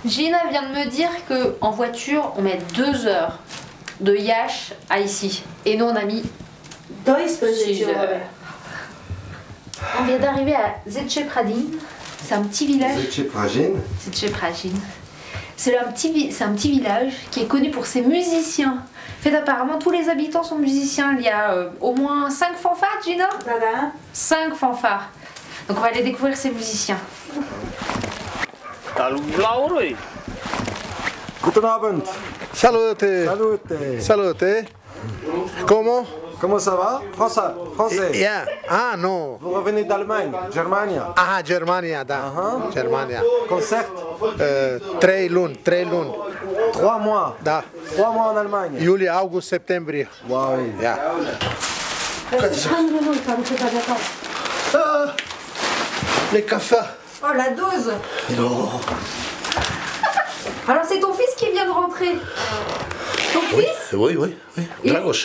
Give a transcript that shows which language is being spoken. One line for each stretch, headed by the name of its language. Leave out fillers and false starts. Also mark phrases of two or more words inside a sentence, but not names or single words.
French: Gina vient de me dire qu'en voiture, on met 2 heures de Iași à ici. Et nous, on a mis 6 heures. On vient d'arriver à Zece Prajin. C'est un petit village. Zece Prajin. Zece Prajin. C'est un petit village qui est connu pour ses musiciens. En fait, apparemment, tous les habitants sont musiciens. Il y a au moins 5 fanfares, Gina. 5 fanfares. Donc on va aller découvrir ces musiciens.
German: Guten Abend.
Romanian: Salute. Salute. Salute.
French: Comment ça va? Français. Yeah. Ah, non. Vous revenez d'Allemagne, Germanie.
Romanian: Ah, Germania, da. Germania.
French: Concert?
Romanian: 3 luni.
French: 3 mois.
Romanian: Da.
French: 3 mois en Allemagne.
Romanian: Iulie, august, septembrie.
English: Wow. Yeah.
French: Les cafés. Oh la dose. Non. Alors c'est ton fils qui vient de rentrer. Ton fils? Oui. Et Dragos.